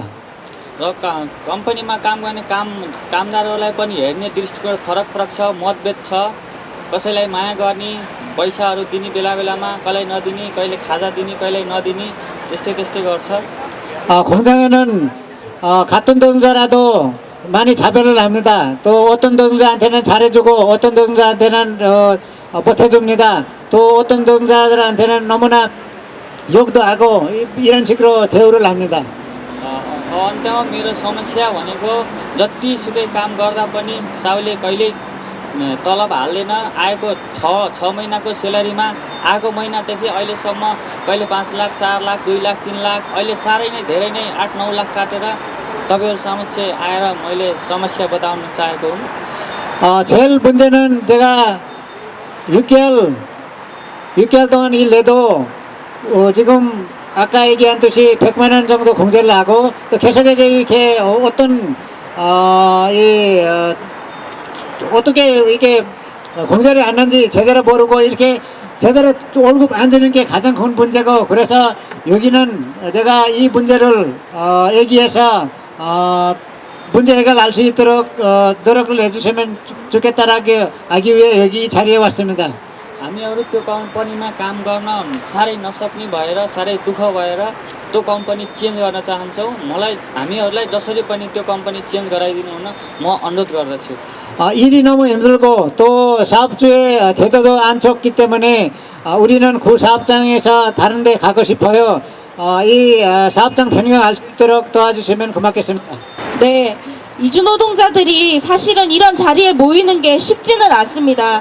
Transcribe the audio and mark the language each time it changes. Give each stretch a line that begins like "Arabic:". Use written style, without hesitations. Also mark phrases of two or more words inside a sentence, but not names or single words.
Nepali: र कम्पनीमा काम गर्ने कामदारहरूलाई पनि हेर्ने दृष्टिकोण फरक छ, मतभेद छ। कसैलाई माया गर्ने, पैसाहरू दिने बेला बेलामा, कहिले नदिने, कहिले खाजा दिने, कहिले नदिने, त्यस्तै गर्छ।
Korean: 공장에는 같은 노동자라도 많이 차별을 합니다. 또 어떤 노동자한테는 잘해주고 어떤 노동자한테는 못해줍니다. 또 어떤 노동자들한테는 너무나 욕도 하고 이런 식으로 대우를 합니다.
Nepali: अन्त्यमा मेरो समस्या भनेको जतिसुकै काम गर्दा पनि साउले कहिल्यै तलब हाल्दैन। आएको 6 महिनाको सेलरीमा आएको महिनादेखि अहिलेसम्म कहिले 5 लाख, 4 लाख, 2 लाख, 3 लाख, अहिले साह्रै नै धेरै नै 8-9 लाख काटेर तपाईँहरू समक्ष आएर मैले समस्या बताउन चाहेको हुँ।
Korean: 제일 문제는 제가 6개월 동안 일해도 지금 아까 얘기한 듯이 100만 원 정도 공제를 하고 또 계속해서 이렇게 어떻게 이렇게 공제를 안 하는지 제대로 모르고 이렇게 제대로 월급 안 주는 게 가장 큰 문제고, 그래서 여기는 내가 이 문제를 얘기해서 문제 해결할 수 있도록 노력을 해주시면 좋겠다라고 하기 위해 여기 이 자리에 왔습니다.
Nepali: हामीहरू त्यो कम्पनीमा काम गर्न साह्रै नसक्ने भएर, साह्रै दुःख भएर त्यो
English: company change
Nepali: गर्न चाहन्छौँ। हामीहरूलाई जसरी पनि त्यो
English: company change
Nepali: गराइदिनु हुन म अनुरोध गर्दछु।
Korean: 일이 너무 힘들고 또 사업주의 태도도 안 좋기 때문에 우리는 그 사업장에서 다른 데 가고 싶어요. 이 사업장 변경할 수 있도록 도와주시면 고맙겠습니다. 네, 이주 노동자들이 사실은 이런 자리에 모이는 게 쉽지는 않습니다.